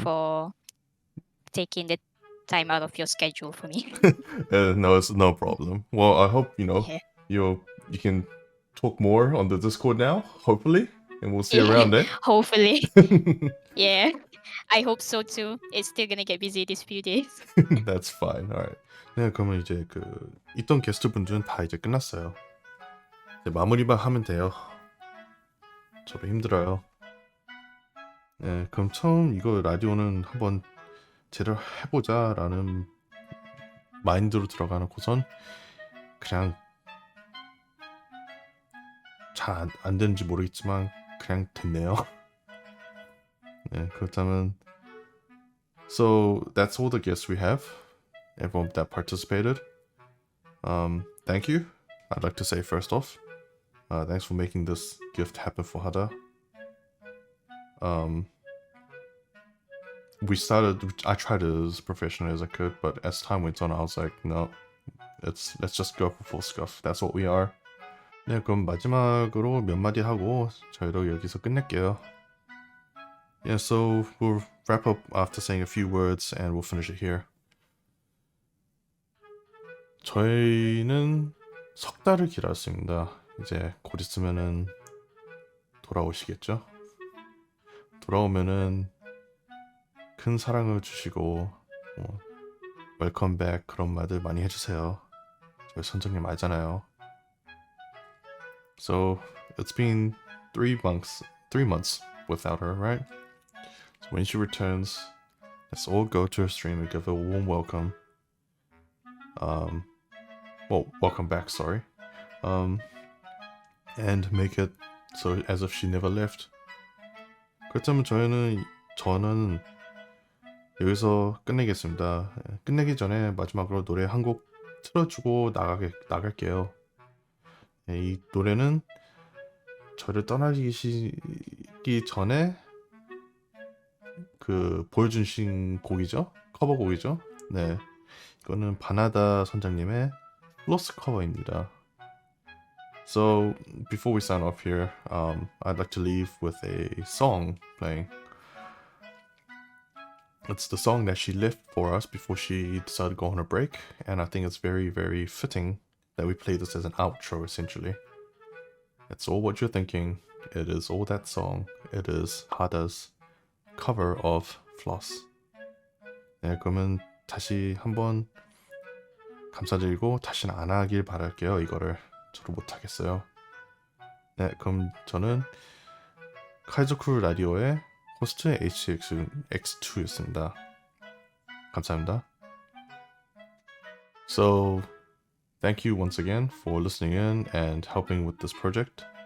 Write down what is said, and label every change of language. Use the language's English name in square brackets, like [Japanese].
[English] for taking the time out of your schedule for me. no, it's no problem. Well, I hope Yeah. you can talk more on the Discord now, hopefully, and we'll see you around there. Hopefully. Yeah, I hope so too. It's still gonna get busy these few days. That's fine. Alright. [Korean] 네, 그러면 이제 있던 게스트분들은 다 이제 끝났어요. 이제 마무리만 하면 돼요. 저도 힘들어요. 네, 그럼 처음 이거 라디오는 한번 제대로 해보자라는 마인드로 들어가놓고선 그냥 잘 안 되는지 모르겠지만 그냥 됐네요. 네, 그렇다면 [English] so that's all the guests we have. Everyone that participated. Thank you. I'd like to say first off, thanks for making this gift happen for Hada. I tried as professionally as I could, but as time went on, I was like, no, let's just go for full scuff. That's what we are. [Korean] 네, 그럼 마지막으로 몇 마디 하고 저희도 여기서 끝낼게요. [English] Yeah, so we'll wrap up after saying a few words and we'll finish it here. [Korean] 저희는 석 달을 기다렸습니다. 이제 곧 있으면은 돌아오시겠죠? 돌아오면은 큰 사랑을 주시고 웰컴 백 그런 말들 많이 해주세요. 저희 선장님 알잖아요. [English] So it's been 3 months without her, right? So when she returns, let's all go to her stream and give her a warm welcome. Welcome back, sorry. And make it so as if she never left. [Korean] 그렇다면 저는 여기서 끝내겠습니다. 끝내기 전에 마지막으로 노래 한 곡 틀어주고 나갈게요. 이 노래는 저를 떠나시기 전에 보여주신 곡이죠. 커버곡이죠. 네, 이거는 바나다 선장님의 플로스 커버입니다. [English] So before we sign off here, I'd like to leave with a song playing. It's the song that she left for us before she decided to go on a break, and I think it's very, very fitting that we play this as an outro, essentially. It's all what you're thinking. It is all that song. It is Hada's cover of Flos. [Korean] 네, 그러면 다시 한번 감사드리고 다시는 안 하길 바랄게요. 이거를 저도 못하겠어요. 네, 그럼 저는 카이조크루 라디오의 호스트 HCX2였습니다. 감사합니다. [English] So, thank you once again for listening in and helping with this project.